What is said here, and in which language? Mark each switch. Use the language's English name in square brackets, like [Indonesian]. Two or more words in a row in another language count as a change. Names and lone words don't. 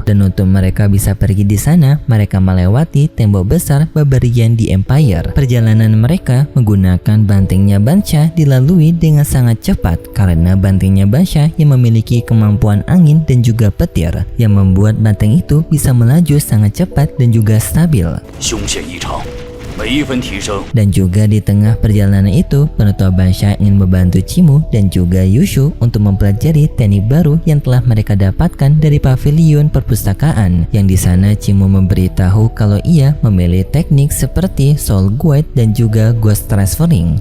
[Indonesian] Dan untuk mereka bisa pergi di sana, mereka melewati tembok besar Barbarian di Empire. Perjalanan mereka menggunakan bantingnya Basya dilalui dengan sangat cepat karena bantingnya Basya yang memiliki kemampuan angin dan juga petir yang membuat banting itu bisa melaju sangat cepat dan juga stabil. [Chinese] 凶险异常，每一分提升 [Indonesian] Dan juga di tengah perjalanan itu, penetua Basya ingin membantu Cimu dan juga Yushu untuk mempelajari teknik baru yang telah mereka dapatkan dari pavilion perpustakaan. Yang di sana Cimu memberitahu kalau ia memilih teknik seperti Soul Guide dan juga Ghost Transferring.